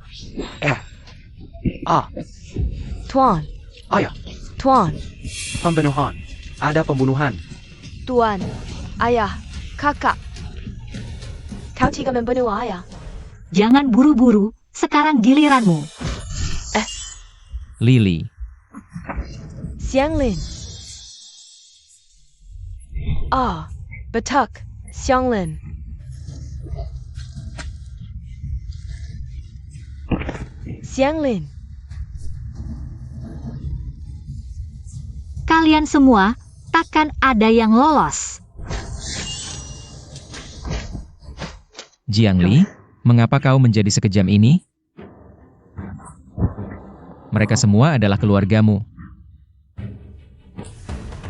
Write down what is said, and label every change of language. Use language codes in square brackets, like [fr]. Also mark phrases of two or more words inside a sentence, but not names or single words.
[id] Tuan, Ayah, Tuan, pembunuhan. Ada pembunuhan. Tuan, Ayah, Kakak. Kau tiga membunuh Ayah. Jangan buru-buru, sekarang giliranmu. Lily. Xianglin. Betak, Xianglin. Xianglin. Kalian semua, takkan ada yang lolos. Jiang Li, mengapa kau menjadi sekejam ini? Mereka semua adalah keluargamu.